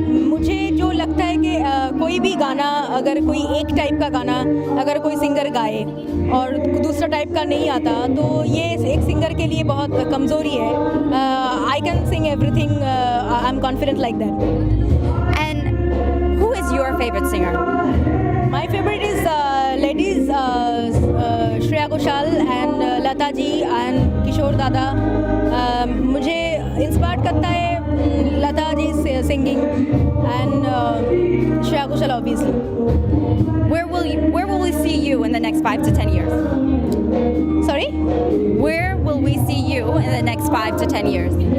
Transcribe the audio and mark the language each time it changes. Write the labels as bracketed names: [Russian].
[Hindi] मुझे जो लगता है कि कोई भी गाना, अगर कोई एक टाइप का गाना अगर कोई सिंगर गाए और दूसरा टाइप का नहीं आता तो ये एक सिंगर के लिए बहुत कमज़ोरी है. [English] I can sing everything. I am confident like that. And who is your favorite singer? My favorite is ladies Shreya Ghoshal and Lata ji and Kishore Dada. [Hindi] मुझे इंस्पायर करता है Lata ji singing [English] and Shreya Ghoshal obviously. Where will we see you in the next 5 to 10 years? Sorry? Where will we see you in the next 5 to 10 years?